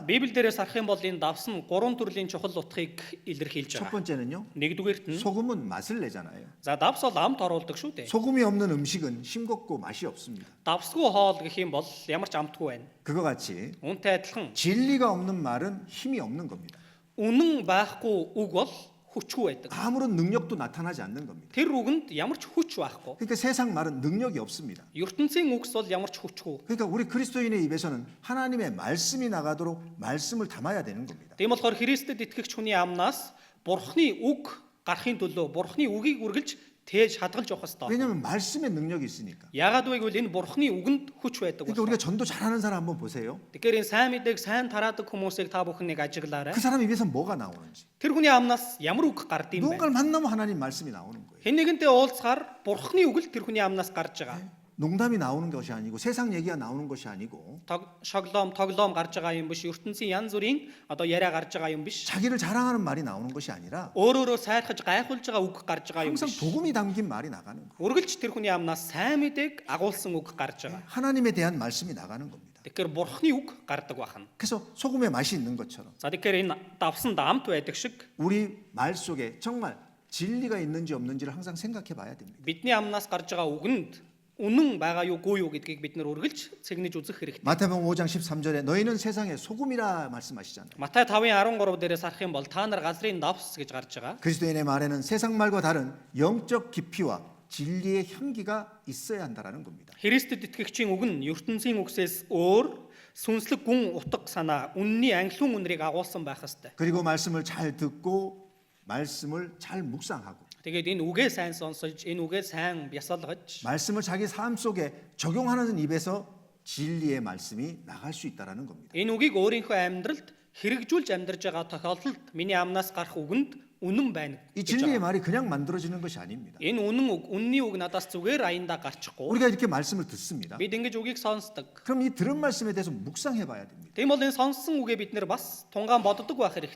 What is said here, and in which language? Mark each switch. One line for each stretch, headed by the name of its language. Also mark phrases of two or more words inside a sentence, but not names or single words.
Mongolian: Библиэлдээс харах юм бол энэ давс нь 3 төрлийн чухал утгыг илэрхийлж
Korean: 첫
Mongolian: байгаа.
Korean: 번째는요.
Mongolian: Нэгдүгээрт нь
Korean: 소금은 맛을 내잖아요.
Mongolian: за давс бол амт оруулдаг шүү дээ.
Korean: 소금이 없는 음식은 싱겁고 맛이 없습니다.
Mongolian: Давсгүй хоол гэх юм бол ямар ч амтгүй байна.
Korean: 그와 같이
Mongolian: Үүнтэй адилхан
Korean: 진리가 없는 말은 힘이 없는 겁니다.
Mongolian: үнэн байхгүй үг бол хүчгүй байдаг.
Korean: 아무런 능력도 나타나지 않는 겁니다.
Mongolian: Тэр үгэнд ямар ч хүч байхгүй.
Korean: 그러니까 세상 말은 능력이 없습니다.
Mongolian: ертөнцийн үгс бол ямар ч хүчгүй.
Korean: 그러니까 우리 그리스도인의 입에서는 하나님의 말씀이 나가도록 말씀을 담아야 되는 겁니다.
Mongolian: Тийм болохоор Христэд итгэгч хүний амнаас Бурхны үг гарахын төлөө Бурхны үгийг үргэлж тээж хадгалж явах ёстой.
Korean: 왜냐하면 말씀의 능력이 있으니까.
Mongolian: Яагаад вэ гэвэл энэ Бурхны үгэнд хүч байдаг
Korean: 그러니까
Mongolian: болохоор.
Korean: 우리가 전도 잘하는 사람 한번 보세요.
Mongolian: Тэгэхээр энэ сайн мэдээг сайн тараадаг хүмүүсийг та бүхэн нэг ажиглаарай.
Korean: 그 사람 입에서 뭐가 나오는지.
Mongolian: Тэр хүний амнаас ямар үг гард юм бэ?
Korean: 누군가를 만나면 하나님 말씀이 나오는 거예요.
Mongolian: Хэн нэгэнтэй уулзахаар Бурхны үг л тэр хүний амнаас гарч байгаа.
Korean: 농담이 나오는 것이 아니고 세상 얘기가 나오는 것이 아니고
Mongolian: Тоглоом гарч байгаа юм биш. ертөнцийн янз бүрийн одоо яриа гарч байгаа юм биш.
Korean: 자기를 자랑하는 말이 나오는 것이 아니라
Mongolian: Өөрөөрөө сайрхаж гайхуулж байгаа үг гарч байгаа юм
Korean: 항상
Mongolian: биш.
Korean: 복음이 담긴 말이 나가는 거예요.
Mongolian: Үргэлж тэр хүний амнаас сайн мэдээг агуулсан үг гарч байгаа.
Korean: 하나님에 대한 말씀이 나가는 겁니다.
Mongolian: Тэгэхээр Бурхны үг гардаг байна.
Korean: 그래서 소금에 맛이 있는 것처럼
Mongolian: За тэгэхээр энэ давсан даамт байдаг шиг
Korean: 우리 말 속에 정말 진리가 있는지 없는지를 항상 생각해 봐야 됩니다.
Mongolian: бидний амнаас гарч байгаа үгэнд үнэн байгаа юу гүй юу гэдгийг бид нар үргэлж цэгнэж үзэх хэрэгтэй.
Korean: 마태복음 5장 13절에 너희는 세상의 소금이라 말씀하시잖아요.
Mongolian: Матай 5:13 дээрээс харах юм бол та нар газрын давс гэж гарч байгаа.
Korean: 그리스도인의 말에는 세상 말과 다른 영적 깊이와 진리의 향기가 있어야 한다라는 겁니다.
Mongolian: Христэд итгэгчийн үг нь ертөнцийн үгсээс өөр сүнслэг гүн утга санаа, үнний анхлын үнрийг агуулсан байх ёстой.
Korean: 그리고 말씀을 잘 듣고 말씀을 잘 묵상하고
Mongolian: Тэгээд энэ үгээ сайн сонсож, энэ үгээ сайн бясалгаж,
Korean: 말씀을 자기 삶 속에 적용하는 입에서 진리의 말씀이 나갈 수 있다라는 겁니다.
Mongolian: энэ үгийг өөрийнхөө амьдралд хэрэгжүүлж амьдарч байгаа тохиолдолд миний амнаас гарах үгэнд үнэн байна.
Korean: 이 진리의 말이 그냥 만들어지는 것이 아닙니다.
Mongolian: Энэ үнэн үг, үнний үг надаас зүгээр аяндаа гарчихгүй.
Korean: 우리가 이렇게 말씀을 듣습니다.
Mongolian: Бид ингэж үгийг сонсдог.
Korean: 그럼 이 들은 말씀에 대해서 묵상해 봐야 됩니다.
Mongolian: Тийм бол энэ сонссон үгээ бид нэр бас тунгаан боддог байх хэрэгтэй.